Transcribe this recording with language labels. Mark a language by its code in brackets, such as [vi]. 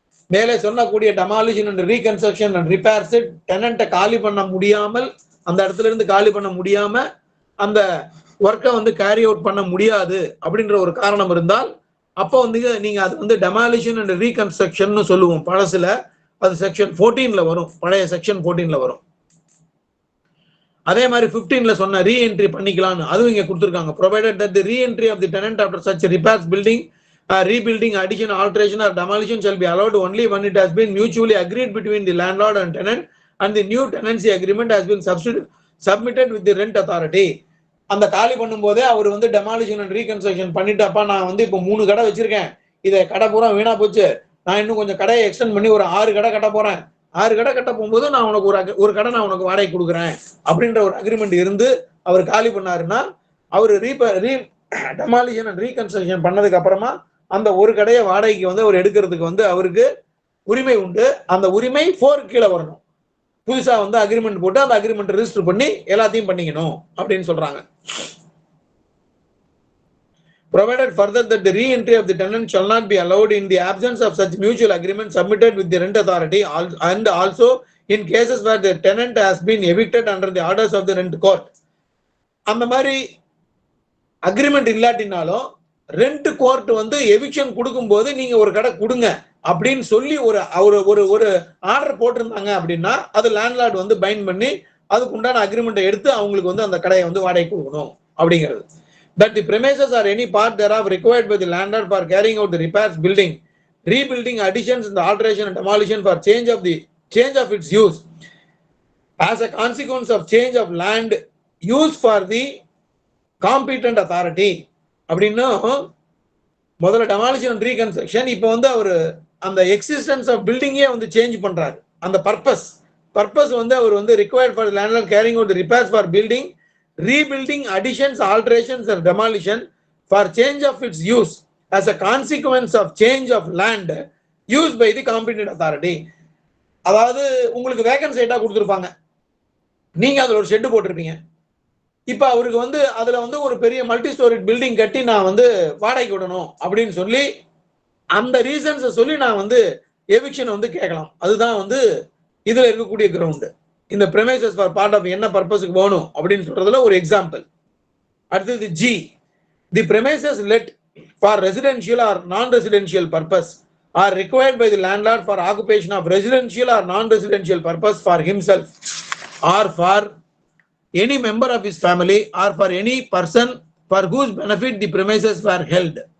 [ta] மேலே சொன்னக்கூடிய [en] demolition and reconstruction and repairs [ta] டெனண்ட்டை காலி பண்ண முடியாமல், அந்த இடத்துல இருந்து காலி பண்ண முடியாம அந்த ஒர்க்கை வந்து கேரி அவுட் பண்ண முடியாது அப்படின்ற ஒரு காரணம் இருந்தால் அப்போ வந்து நீங்க அது வந்து [en] demolition and reconstruction [ta] சொல்லுவோம். பழசுல அது செக்ஷன் 14ல வரும், பழைய செக்ஷன் 14ல வரும். அதே மாதிரி 15ல சொன்ன ரீஎன்ட்ரி பண்ணிக்கலாம்னு அதுவும் இங்க கொடுத்துருக்காங்க. [en] provided that the re-entry of the tenant after such repairs, building, rebuilding, addition, alteration or demolition shall be allowed only when it has been mutually agreed between the landlord and tenant and the new tenancy agreement has been submitted with the rent authority. [ta] அந்த காலி பண்ணும் போதே அவர் வந்து [en] demolition and reconstruction [ta] பண்ணிட்டப்பா, நான் வந்து இப்போ 3 கடை வச்சிருக்கேன், இதை கடை பூரா வீணா போச்சு, நான் இன்னும் கொஞ்சம் கடையை எக்ஸ்டெண்ட் பண்ணி ஒரு 6 கடை கட்ட போறேன், 6 கடை கட்ட போகும்போது நான் உனக்கு ஒரு கடை நான் உனக்கு வாடகை கொடுக்குறேன் அப்படின்ற ஒரு அக்ரிமெண்ட் இருந்து அவர் காலி பண்ணாருன்னா அவர் டெமாலிஷன் அண்ட் ரீகன்ஸ்ட்ரக்ஷன் பண்ணதுக்கு அப்புறமா அந்த ஒரு கடையை வாடகைக்கு வந்து அவர் எடுக்கிறதுக்கு வந்து அவருக்கு உரிமை உண்டு. அந்த உரிமை 4 கீழே வரணும். புதுசா வந்து அக்ரிமெண்ட் போட்டு அந்த அக்ரிமெண்ட் ரெஜிஸ்டர் பண்ணி எல்லாத்தையும் பண்ணிக்கணும் அப்படின்னு சொல்றாங்க. [en] Provided further that the re-entry of the tenant shall not be allowed in the absence of such mutual agreement submitted with the rent authority, and also in cases where the tenant has been evicted under the orders of the rent court. [ta] அந்த மாதிரி agreement இல்லாட்டினாலும் rent court வந்து eviction கொடுக்கும்போது நீங்க ஒரு கடை கொடுங்க அப்படின்னு சொல்லி ஒரு ஆர்டர் போட்டிருந்தாங்க அப்படின்னா அது லேண்ட்லார்ட் வந்து பைண்ட் பண்ணி அதுக்கு உண்டான அக்ரிமெண்ட்டை எடுத்து அவங்களுக்கு வந்து அந்த கடையை வந்து வாடகை கொடுக்கணும் அப்படிங்கிறது. [en] That the premises or any part thereof required by the landlord for carrying out the repairs, building, rebuilding, additions, and the alteration and demolition for change of its use as a consequence of change of land use for the competent authority. [ta] அப்படின்னா முதல்ல [en] demolition and reconstruction, [ta] இப்போ வந்து அவர் அந்த existence of பில்டிங்கே வந்து change பண்றாரு. அந்த purpose வந்து அவர் வந்து [en] required for the landlord carrying out the repairs for building, rebuilding, additions, alterations or demolition for change of its use as a consequence of change of land used by the competent authority. [ta] அதாவது உங்களுக்கு vacant சைட்டா கொடுத்துருப்பாங்க, நீங்க அதுல ஒரு shed போட்டிருப்பீங்க. இப்ப அவருக்கு வந்து அதுல வந்து ஒரு பெரிய மல்டி ஸ்டோரிட் பில்டிங் கட்டி நான் வந்து வாடகைக்கு விடணும் அப்படின்னு சொல்லி அந்த ரீசன்ஸை சொல்லி நான் வந்து எவிக்ஷன் வந்து கேட்கலாம். அதுதான் வந்து இதுல இருக்கக்கூடிய கிரவுண்ட். இந்த [en] premises for part of [ta] என்ன பர்பஸ்க்கு போகணும் அப்படின்னு சொல்றதுல ஒரு எக்ஸாம்பிள். அடுத்தது [en] G, the premises let for residential or non-residential purpose are required by the landlord for occupation of residential or non-residential purpose for himself or for any member of his family or for any person for whose benefit the premises were held.